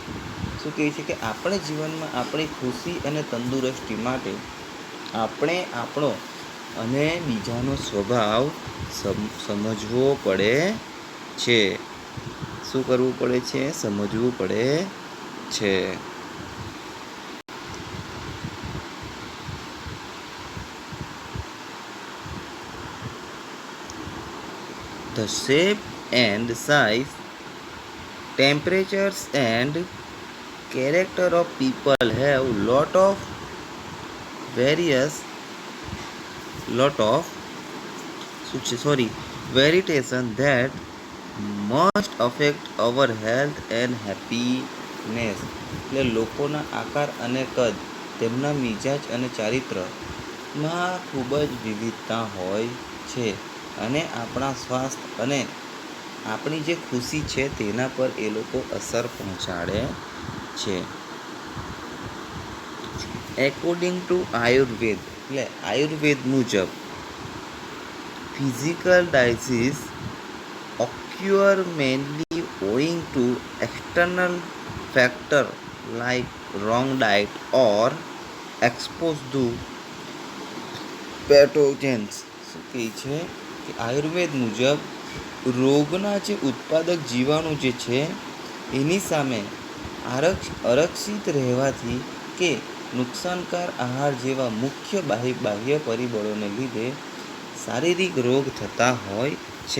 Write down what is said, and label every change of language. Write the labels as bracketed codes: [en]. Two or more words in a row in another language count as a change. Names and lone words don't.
[gu] શું કહે છે કે આપણે જીવનમાં આપણી ખુશી અને તંદુરસ્તી માટે આપણે આપણો અને બીજાનો સ્વભાવ સમજવો પડે છે. શું કરવું પડે છે? સમજવું પડે છે. [en] The shape and size, temperatures and character of people have variation that must affect our health and happiness. [gu] એટલે લોકોના આકાર અને કદ, તેમના મિજાજ અને ચારિત્ર્યમાં ખૂબ જ વિવિધતા હોય છે અને આપણા સ્વાસ્થ્ય અને આપણી જે ખુશી છે તેના પર એ લોકો અસર પહોંચાડે છે. [en] according to Ayurveda, [gu] એટલે આયુર્વેદ મુજબ [en] physical disease occur mainly owing to external factors like wrong diet or exposure to pathogens. [gu] શું કહે છે કે આયુર્વેદ મુજબ રોગના જે ઉત્પાદક જીવાણુ જે છે એની સામે આરક્ષિત રહેવાથી કે નુકસાનકાર આહાર જેવા મુખ્ય બાહ્ય પરિબળોને લીધે શારીરિક રોગ થતા હોય છે.